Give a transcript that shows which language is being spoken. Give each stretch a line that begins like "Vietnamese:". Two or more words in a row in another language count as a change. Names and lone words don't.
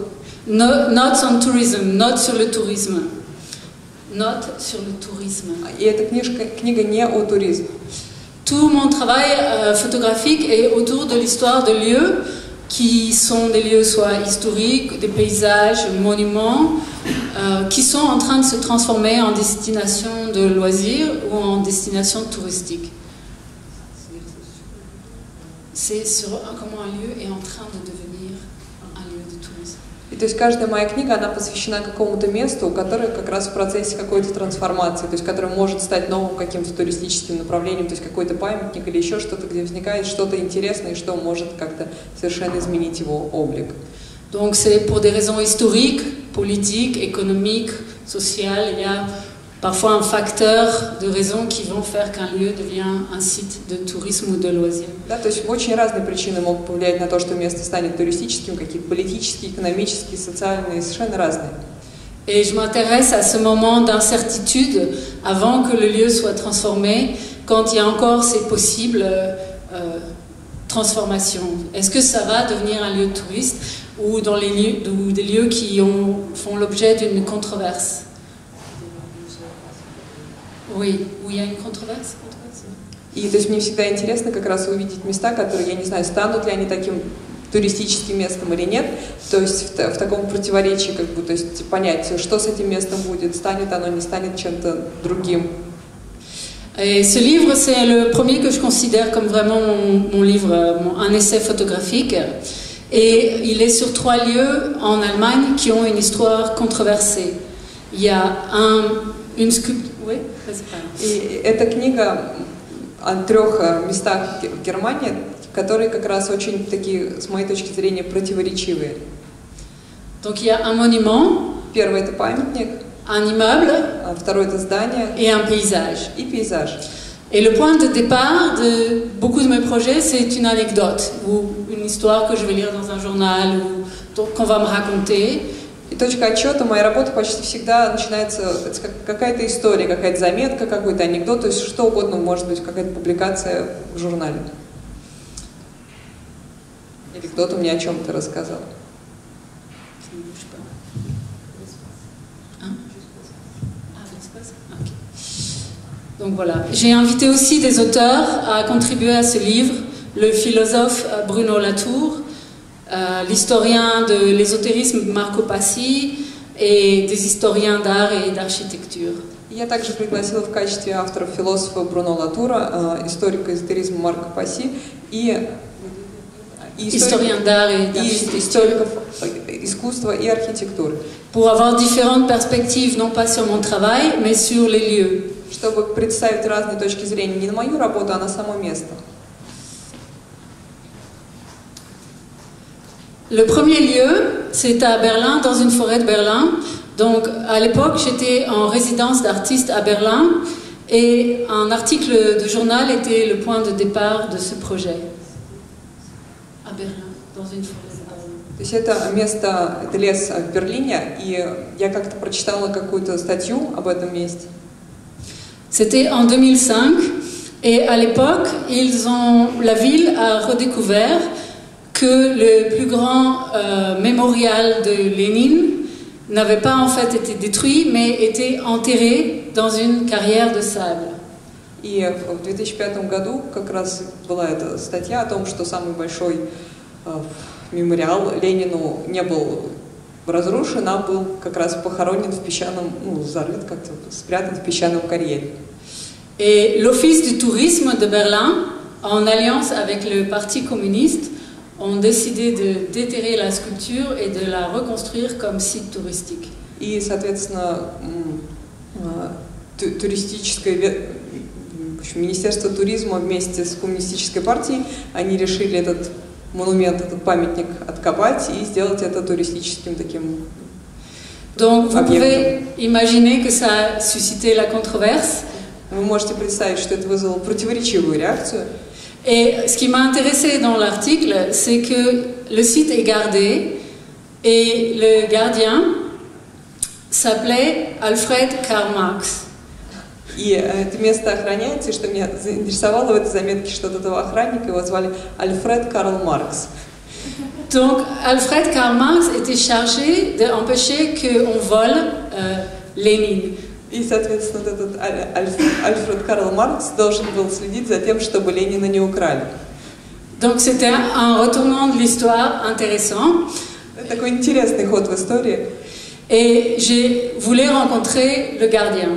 English: Notes on tourism,
French: notes sur le tourisme. Notes sur le tourisme.
Russian: И эта книга не о туризме.
French: Tout mon travail photographique est autour de l'histoire de lieux qui sont des lieux soit historiques, des paysages, monuments, qui sont en train de se transformer en destination de loisirs ou en destination touristique. C'est sur comment un lieu est en train de devenir un lieu de tourisme.
Russian: И то есть каждая моя книга, она посвящена какому-то месту, которое как раз в процессе какой-то трансформации, то есть которое может стать новым каким-то туристическим направлением, то есть какой-то памятник или еще что-то, где возникает что-то интересное, что может как-то совершенно изменить его облик.
French: Donc c'est pour des raisons historiques, politiques, économiques, sociales. Il y a parfois un facteur de raisons qui vont faire qu'un lieu devient un site de tourisme ou de loisirs.
Russian: Да, то есть очень разные причины могут повлиять на то, что место станет туристическим, какие-то политические, экономические, социальные, совершенно разные.
French: Et je m'intéresse à ce moment d'incertitude avant que le lieu soit transformé, quand il y a encore ces possibles transformations. Est-ce que ça va devenir un lieu de tourisme ou dans les lieux, ou des lieux qui font l'objet d'une controverse? Oui, où il y a une controverse.
Russian: И то есть мне всегда интересно как раз увидеть места, которые, я не знаю, станут ли они таким туристическим местом или нет, то есть в таком противоречии, как бы, то есть понять, что с этим местом будет, станет оно, не станет чем-то другим.
French: Et ce livre, c'est le premier que je considère comme vraiment mon livre, un essai photographique. Et il est sur 3 lieux en Allemagne qui ont une histoire controversée. Il y a une sculpture. Oui, vas-y, parle.
Russian: И эта книга о 3 местах в Германии, которые как раз очень такие, с моей точки зрения, противоречивые.
French: Donc il y a un monument.
Russian: Первый — это памятник.
French: Un immeuble.
Russian: Второй — это здание.
French: Et un paysage.
Russian: И пейзаж.
French: Et le point de départ de beaucoup de mes projets, c'est une anecdote ou une histoire que je vais lire dans un journal ou qu'on va me raconter.
Russian: И точка отчета моей работы почти всегда начинается с какая-то история, какая-то заметка, какой-то анекдот, то есть что угодно, может быть, какая-то публикация в журнале. Или кто-то мне о чем-то рассказал.
French: Donc voilà. J'ai invité aussi des auteurs à contribuer à ce livre, le philosophe Bruno Latour, l'historien de l'ésotérisme Marco Passi et des historiens d'art et d'architecture.
Russian: Я также пригласила в качестве авторов философа Бруно Латура, историка эзотеризма Марко Пасси и историков искусства и архитектуры.
French: Pour avoir différentes perspectives, non pas sur mon travail, mais sur les lieux.
Russian: Чтобы представить разные точки зрения не на мою работу, а на само место.
French: Le premier lieu, c'est à Berlin, dans une forêt de Berlin. Donc, à l'époque, j'étais en résidence d'artiste à Berlin et un article de journal était le point de départ de ce projet. À Berlin, dans une forêt de Berlin.
Russian: То есть это место, это лес в Берлине, и я как-то прочитала какую-то статью об этом месте.
French: C'était en 2005 et à l'époque, la ville a redécouvert que le plus grand mémorial de Lénine n'avait pas en fait été détruit, mais était enterré dans une carrière de sable.
Russian: И в 2005 году как раз была эта статья о том, что самый большой мемориал Ленину не был разрушен, а был как раз похоронен в песчаном, зарыт как-то, спрятан в песчаном карьере.
French: Et l'Office du tourisme de Berlin, en alliance avec le Parti communiste, ont décidé de déterrer la sculpture et de la reconstruire comme site touristique.
Russian: И, соответственно, Министерство туризма вместе с коммунистической партией, они решили этот монумент, этот памятник откопать и сделать это туристическим таким
French: Donc, vous
Russian: объектом.
French: pouvez imaginer que ça a suscité la controverse.
Russian: Вы можете представить, что это вызвало противоречивую реакцию.
French: Et ce qui m'a intéressé dans l'article, c'est que le site est gardé et le gardien s'appelait Alfred Karl Marx.
Russian: И это место охраняется, и что меня заинтересовало в этой заметке, что этого охранника его звали Альфред Карл Маркс.
French: Donc Alfred Karl Marx était chargé d'empêcher qu'on vole Lénine.
Russian: И, соответственно, этот Альфред Карл Маркс должен был следить за тем, чтобы Ленина не украли.
French: Donc c'était un retournement de l'histoire intéressant.
Russian: Это такой интересный ход в истории.
French: Et j'ai voulu rencontrer le gardien.